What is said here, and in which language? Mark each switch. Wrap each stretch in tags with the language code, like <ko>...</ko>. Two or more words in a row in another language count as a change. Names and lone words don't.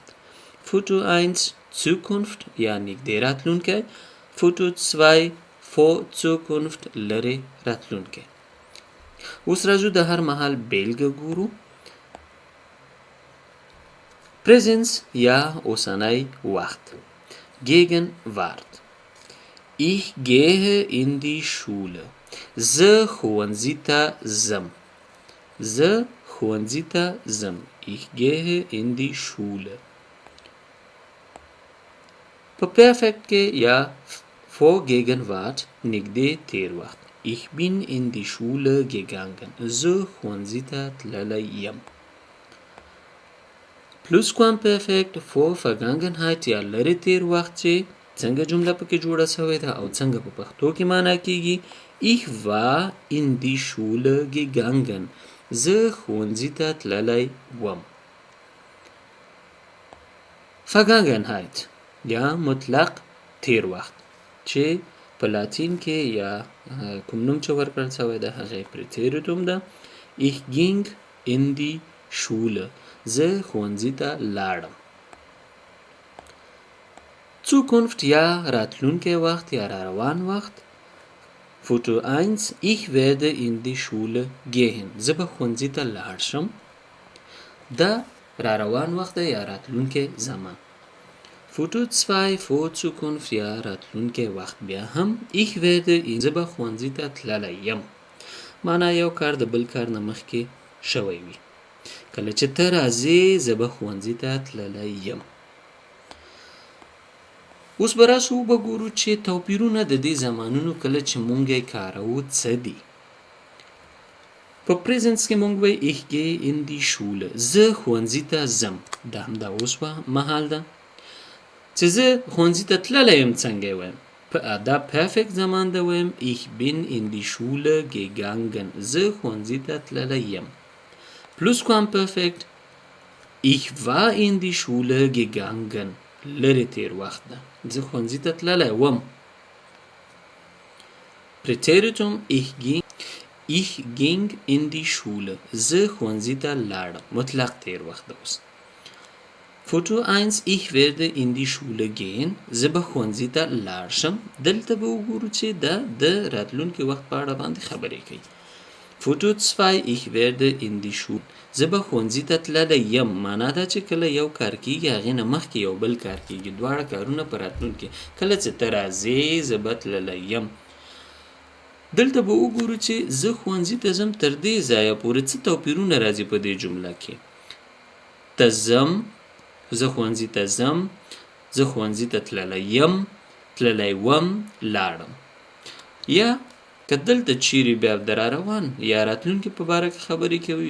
<ps>فوتو 1، Zukunft یا نږدې راتلونکی. فوتو 2،</ps> <de>vor Zukunft،</de> <ps>لرې راتلونکی. اوس راځو د هر مهال بیلګه ګورو. پریزنس یا اوسنی وخت.</ps> <de>Gegenwart. Ich gehe in die Schule.</de> <ps>زه ښوونځي ته ځم. زه ښوونځي ته ځم.</ps> <de>Ich gehe in die Schule.</de> <ps>په پرفکت کې یا</ps> <de>vor Gegenwart</de> <ps>نږدې تیر وخت.</ps> <de>Ich bin in die Schule gegangen.</de> <ps>زه ښوونځي ته تللی یم. پلوس کوام پرفکت</ps> <de>vor Vergangenheit</de> <ps>یا لرې تیر وخت چې څنګه جمله پکې جوړه شوې ده او څنګه په پښتو کې معنا کیږي.</ps> <de>Ich war in die Schule gegangen.</de> <ps>زه ښوونځي ته تللی وم. Vergangenheit یا مطلق تیر وخت چې په لاتین کې یا کوم نوم چې ورکړل شوی ده هغه پریتریټوم ده.</ps> <de>Ich ging in die Schule.</de> <ps>زه ښوونځي ته لاړم. Zukunft یا راتلونکی وخت یا را روان وخت. فوتو 1،</ps> <de>Ich werde in die Schule gehen.</de> <ps>زه به ښوونځي ته لاړ شم. دا را روان وخت یا راتلونکی زمان. فوتو 2،</ps> <de>vor Zukunft</de> <ps>یا راتلونکی وخت بیا هم</ps> <de>Ich werde in،</de> <ps>زه به ښوونځي ته تللی یم. معنا یو کار د بل کار نه مخکې شوی وي. کله چې ته راځې زه به ښوونځي ته تللی یم. اوس به راسو وګورو چې توپیرونه د دې زمانونو کله چې مونږ یې کاروو څه دي. په پریزنس کې مونږ وایو</ps> <de>Ich gehe in die Schule.</de> <ps>زه ښوونځي ته ځم. دا همدا اوس مهال ده. چې زه ښوونځي ته تللی یم څنګه یې وایم دا perfect زمان ده وایم</ps> <de>ich bin in die Schule gegangen</de> <ps>زه ښوونځي ته تللی یم</ps> <de>Plusquamperfekt ich war in die Schule gegangen</de> <ps>لرې تیر وخت ده زه ښوونځي ته تللی وم</ps> <de>Präteritum ich ging in die Schule</de> <ps>زه ښوونځي ته لاړم مطلق تیر وخت ده اوس Foto 1</ps> <de>ich werde in die Schule gehen</de> <ps>زه به ښوونځي ته لاړ شم دلته به وګورو چې دا د راتلونکي وخت په اړه باندې خبرې کوي Foto 2</ps> <de>ich werde in die Schule</de> <ps>زه به ښوونځي ته تللی یم معنا دا چې کله یو کار کیږي هغې نه مخکې یو بل کار کیږي دواړه کارونه په راتلونکي کله چې ته راځې زه به تللی یم دلته به وګورو چې زه ښوونځي ته ځم تر دې ځایه پورې څه توپیرونه راځي په دې جمله کې ته ځم زه ښوونځي ته ځم زه ښوونځي ته تللی یم تللی وم لاړم یا که دلته چیرې بیا د راروان یا راتلونکي په باره کې خبرې کوي</ps>